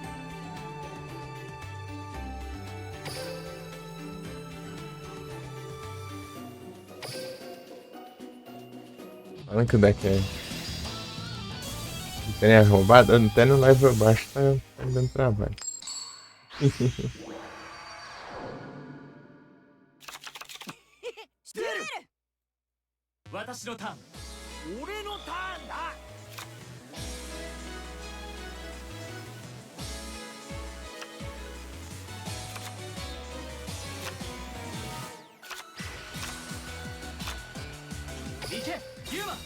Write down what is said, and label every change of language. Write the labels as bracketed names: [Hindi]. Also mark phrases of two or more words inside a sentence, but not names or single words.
[Portuguese] Falando que o deck é... Tem a roubada, até no live abaixo tá dando trabalho. [Japanese] 私のターン。俺のターンだ。行け、ユーマ。